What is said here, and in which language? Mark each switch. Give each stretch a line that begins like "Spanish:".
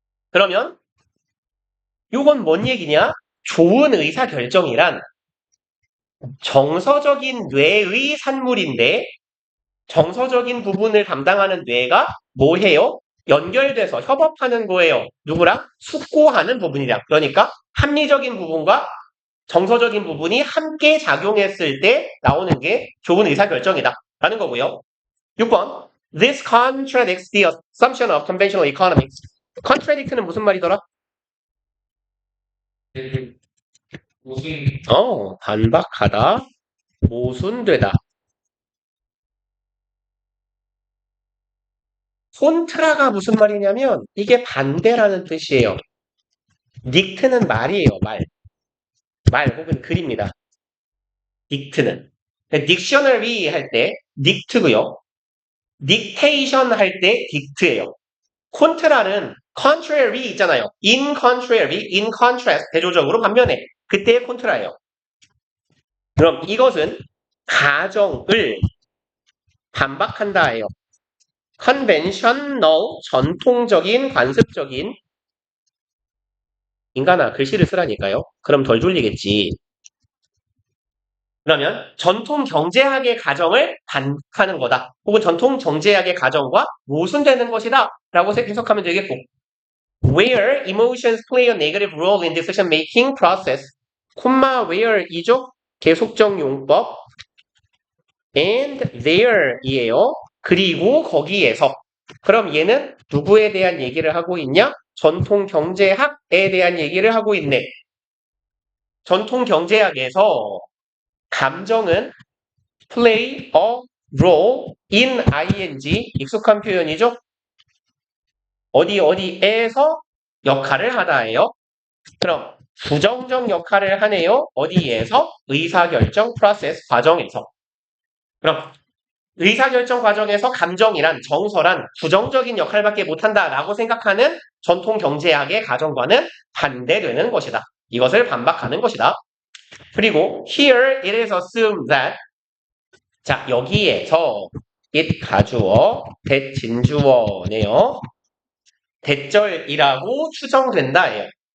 Korean: 그러면 이건 뭔 얘기냐? 좋은 의사결정이란 정서적인 뇌의 산물인데 정서적인 부분을 담당하는 뇌가 뭐 해요? 연결돼서 협업하는 거예요. 누구랑? 숙고하는 부분이랑. 그러니까 합리적인 부분과 정서적인 부분이 함께 작용했을 때 나오는 게 좋은 의사결정이다. 라는 거고요. 6번.
English: This contradicts the assumption of conventional economics.
Korean: contradict는 무슨 말이더라? 무슨 반박하다, 모순되다. 콘트라가 무슨 말이냐면 이게 반대라는 뜻이에요. 닉트는 말이에요, 말 혹은 글입니다. 닉트는. 딕셔너리 할 때 닉트고요. 딕테이션 할 때 딕트예요. 콘트라는 contrary 있잖아요.
English: in contrary, in contrast
Korean: 대조적으로 반면에 그때의 콘트라예요. 그럼 이것은 가정을 반박한다예요. conventional, 전통적인, 관습적인. 인간아, 글씨를 쓰라니까요. 그럼 덜 졸리겠지. 그러면 전통 경제학의 가정을 반박하는 거다. 혹은 전통 경제학의 가정과 모순되는 것이다. 라고 해석하면 되겠고.
English: Where emotions play a negative role in decision making process.
Korean: where이죠? 계속적 용법.
English: and there이에요.
Korean: 그리고 거기에서. 그럼 얘는 누구에 대한 얘기를 하고 있냐? 전통 경제학에 대한 얘기를 하고 있네. 전통 경제학에서 감정은
English: play a role in ing
Korean: 익숙한 표현이죠. 어디에서 역할을 하다예요. 그럼 부정적 역할을 하네요. 어디에서? 의사결정 프로세스 과정에서. 그럼 의사결정 과정에서 감정이란 정서란 부정적인 역할밖에 못한다라고 생각하는 전통 경제학의 가정과는 반대되는 것이다. 이것을 반박하는 것이다. 그리고
English: here it is assumed that
Korean: 자, 여기에서 it 가주어, that 진주어네요. 대절이라고 추정된다예요.